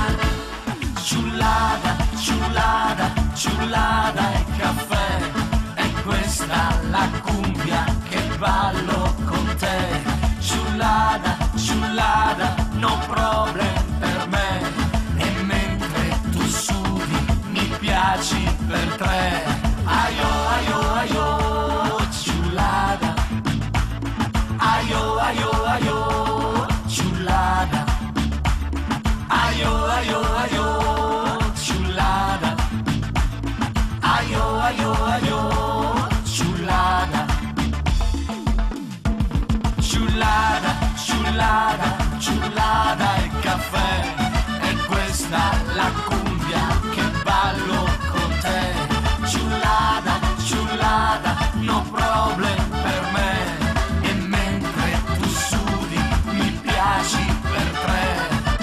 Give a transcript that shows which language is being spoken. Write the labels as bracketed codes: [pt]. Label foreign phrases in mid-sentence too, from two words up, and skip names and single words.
[it] Ciullada, ciullada, ciullada e caffè, è questa la cumbia che ballo con te. Ciullada, ciullada, [en] no problem [it] per me. E mentre tu sudi mi piaci per tre. Aio, aio, aio, ciullada. Aio, aio, aio, ciullada. Aio, aio, aio, ciullada. Aio, aio, aio, ciullada. Ciullada, ciullada, ciullada e caffè, è questa la cumbia che ballo con te. Ciullada, ciullada, [en] no problem [it] per me. E mentre tu sudi mi piaci per tre.